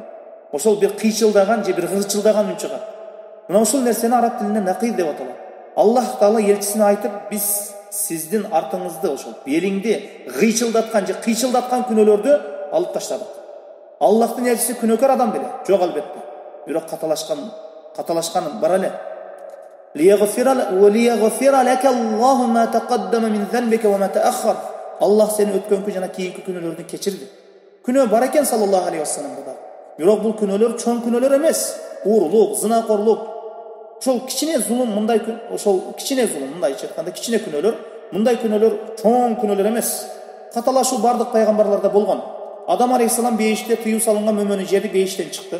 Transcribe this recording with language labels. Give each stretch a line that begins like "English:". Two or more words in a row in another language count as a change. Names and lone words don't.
Kyrgyz: Ошол бир кыйчылдаган же бир гырчылдаган үн чыгат. Мына ошол нерсени араб тилинде нақил деп аталат. Аллах Таала элчисине айтып, биз сиздин артыңызды ошол белиңди кыйчылдаткан же кыйчылдаткан күнөөлөрдү алып таштадык. Аллахтын элчиси күнөөкөр адам беле? Жок, албетте. Бирок каталашкан бар эле.
Arabic: لِيَغْفِرَ لَكَ اللَّهُ مَا تَقَدَّمَ مِنْ ذَنْبِكَ وَمَا تَأَخَّرَ.
Kyrgyz: Аллах сени өткөнкү жана кийинки күнөөлөрдү кечирди. Күнөө бар экен
Arabic: صلى الله عليه
Kyrgyz: вассаламда да. Бирок бул күнөөлөр чоң күнөөлөр эмес. Уурулук, зынакорлук, ошол кичине зулум, мындай мындайча айтканда кичине күнөөлөр, мындай күнөөлөр чоң күнөөлөр эмес. Каталашуу бардык пайгамбарларда болгон. Адам алейхиссалам бейиште тыюу салынган мөмөнү жеди, бейиштен чыкты.